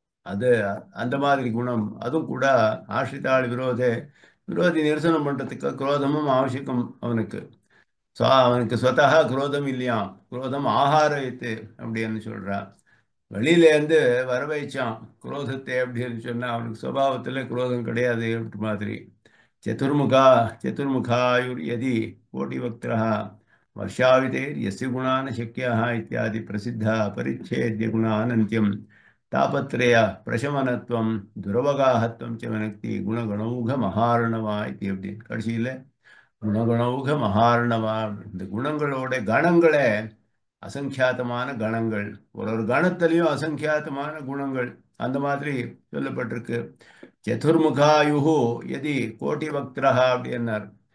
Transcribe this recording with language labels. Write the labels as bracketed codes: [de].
[ta] அது அந்த மாதிரி குணம் அதுவும் கூட ஆஷ்ரிதாள் விரோதி நிரசனம் பண்றதுக்கு குரோதமும் அவசியம் அவனுக்கு. அவனுக்கு ஸ்வத்தகா குரோதம் இல்லையாம், குரோதம் ஆகாரயத்து அப்படின்னு சொல்றான். வெளியில இருந்து வர வைச்சான் குரோதத்தை அப்படின்னு சொன்னா அவனுக்கு சுபாவத்துல குரோதம் கிடையாது மாதிரி. [sa] चतुर्मुखा चतुर्मुखायुर्यदि कोटिवक्त्रः वर्षावितेर्यस्य गुणान् शक्यः इत्यादि प्रसिद्धः परिच्छेद्य गुणानन्त्यं तापत्रय प्रशमनत्वं दुरवगाहत्वं च वनक्ति गुणगणौघ महार्णवा इति [ta] அப்படின்னு கடைசியில் குணகணௌக மகார்ணவா. இந்த குணங்களோட கணங்களே அசங்கியாத்தமான கணங்கள். ஒரு கணத்திலையும் அசங்கியாத்தமான குணங்கள் அந்த மாதிரி சொல்லப்பட்டிருக்கு. சதுர்முகாயுகு எதி கோட்டி பக்திரஹா அப்படின்னார்.